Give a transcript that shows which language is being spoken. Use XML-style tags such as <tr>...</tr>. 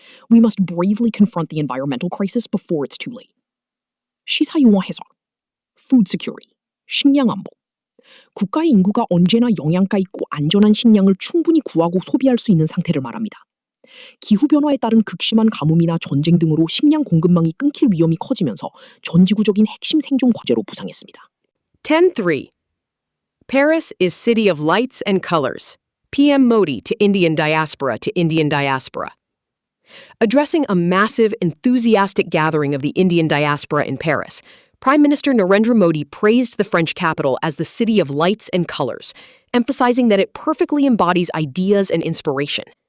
<en>We must bravely confront the environmental crisis before it's too late.</en> <ko>시사용어 해설. Food security. 식량 안보. 국가의 인구가 언제나 영양가 있고 안전한 식량을 충분히 구하고 소비할 수 있는 상태를 말합니다. 기후변화에 따른 극심한 가뭄이나 전쟁 등으로 식량 공급망이 끊길 위험이 커지면서 전지구적인 핵심 생존 과제로 부상했습니다.</ko> <en>10.3. Paris is city of lights and colors. PM Modi to Indian diaspora to Indian diaspora. Addressing a massive, enthusiastic gathering of the Indian diaspora in Paris, Prime Minister Narendra Modi praised the French capital as the city of lights and colors, emphasizing that it perfectly embodies ideas and inspiration.</en>